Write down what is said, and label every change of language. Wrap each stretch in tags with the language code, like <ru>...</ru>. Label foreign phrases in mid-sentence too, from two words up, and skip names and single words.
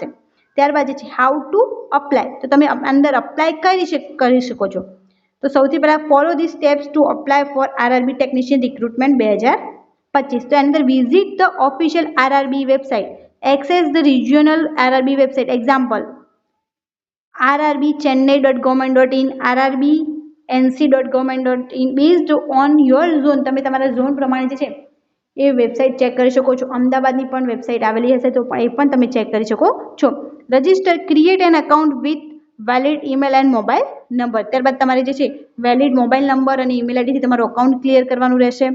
<gu>ત્યારબાદ જે છે</gu> <en>how to apply.</en> <gu>તો તમે અંદર અપ્લાય કરી શકો છો. તો સૌથી પહેલાં</gu> <en>follow the steps to apply for RRB technician recruitment 2025.</en> <gu>તો અંદર</gu> <en>visit the official RRB website, access the regional RRB website, example rrbchennai.government.in, rrbnc.government.in. based on your zone.</en> <gu>તમે તમારા ઝોન પ્રમાણે જે છે એ વેબસાઇટ ચેક કરી શકો છો. અમદાવાદની પણ વેબસાઇટ આવેલી હશે તો એ પણ તમે ચેક કરી શકો છો.</gu> <en>register, create an account with valid email and mobile number.</en> <gu>ત્યારબાદ તમારે જે છે</gu> <en>valid mobile number</en> <gu>અને</gu> <en>email ID-thi</en> <gu>તમારું</gu> <en>account clear</en> <gu>કરવાનું રહેશે.</gu>